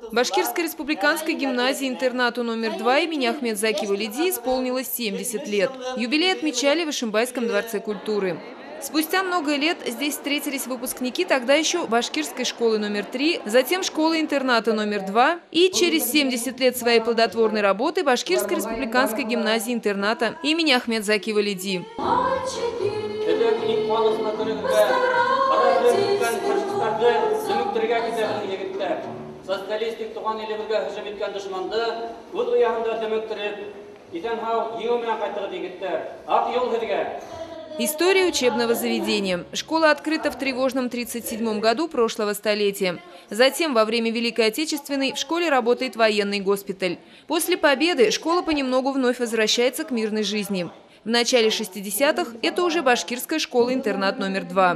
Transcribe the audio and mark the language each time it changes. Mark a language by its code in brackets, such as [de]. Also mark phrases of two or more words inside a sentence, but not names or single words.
[ru] Башкирской республиканской гимназии-интернату номер 2 имени Ахмедзаки Валиди исполнилось 70 лет. Юбилей отмечали в Ишимбайском дворце культуры. Спустя много лет здесь встретились выпускники тогда еще Башкирской школы номер 3, затем школы-интерната номер 2 и через 70 лет своей плодотворной работы Башкирской республиканской гимназии-интерната имени Ахмедзаки Валиди. [ba] Социалистик туган илебезгә һөҗүм иткән дошманды үз уягында дөмөктөреп, исән-һау җиңү белән кайтырга егетләр. Ак юл һеҙгә! [ru] История учебного заведения. Школа открыта в тревожном 1937 году прошлого столетия. Затем, во время Великой Отечественной, в школе работает военный госпиталь. После победы школа понемногу вновь возвращается к мирной жизни. В начале 60-х это уже Башкирская школа-интернат номер 2.